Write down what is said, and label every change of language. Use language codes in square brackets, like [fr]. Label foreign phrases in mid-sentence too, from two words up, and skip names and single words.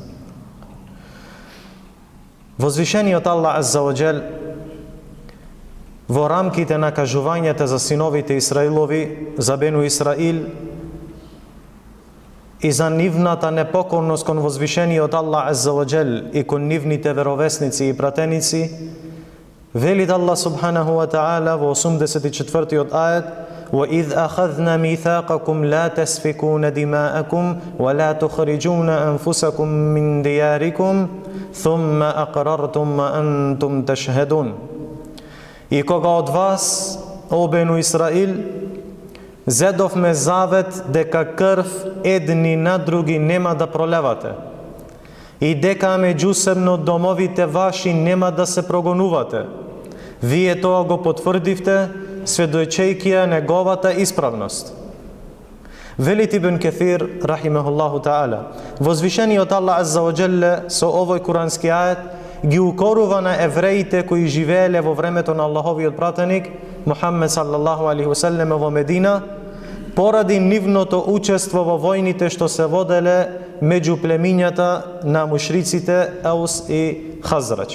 [mk] Возвишениот Аллах [ar] عز وجل [mk] во рамките на кажувањата за синовите Исраилови, за Бену Исраил и за нивната непокорност кон возвишениот Аллах [ar] عز وجل [mk] и кон нивните веровесници и пратеници, вели Аллах [ar] سبحانه وتعالى [mk] во 84-тиот ајет: [ar] وَإِذْ أَخَذْنَا مِيثَاقَكُمْ لَا تَسْفِكُونَ دِمَاءَكُمْ وَلَا تُخْرِجُونَ أَنفُسَكُمْ مِنْ دِيَارِكُمْ ثُمَّ أَقْرَرْتُمْ وَأَنْتُمْ تَشْهَدُونَ. [mk] И кога од вас, о Бену Исраил, зедовме завет дека крв едни на други нема да пролевате и дека меѓусебно домовите ваши нема да се прогонувате. Вие тоа го потврдивте, сведојчејќи ја неговата исправност. Вели Ибн Каthир [ar] رحمه الله تعالى, [mk] возвишениот Аллах [ar] عز وجل [mk] со овој курански ајет ги укорува на евреите кои живееле во времето на Аллаховиот пратеник Мухаммед [ar] صلى الله عليه وسلم [mk] во Медина, поради нивното учество во војните што се воделе меѓу племињата на мушриците Аус и Хазрач.